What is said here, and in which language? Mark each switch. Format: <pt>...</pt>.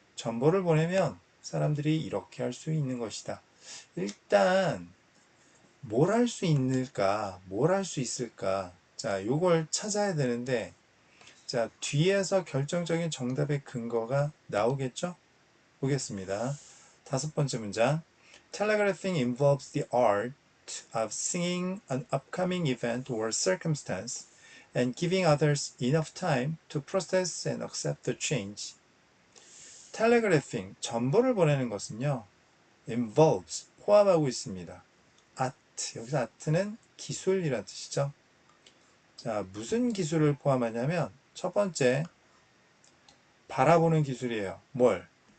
<ko>전보를 보내면 사람들이 이렇게 할 수 있는 것이다. 일단 뭘 할 수 있을까? 뭘 할 수 있을까? 자, 요걸 찾아야 되는데, 자, 뒤에서 결정적인 정답의 근거가 나오겠죠? 보겠습니다. 다섯 번째 문장.</ko> <en>Telegraphing involves the art of seeing an upcoming event or circumstance and giving others enough time to process and accept the change.</en> <ko>Telegraphing, 전보를 보내는 것은요, involves, 포함하고 있습니다. art, 여기서 art는 기술이라는 뜻이죠. 자, 무슨 기술을 포함하냐면, 첫 번째, 바라보는 기술이에요. 뭘?</ko>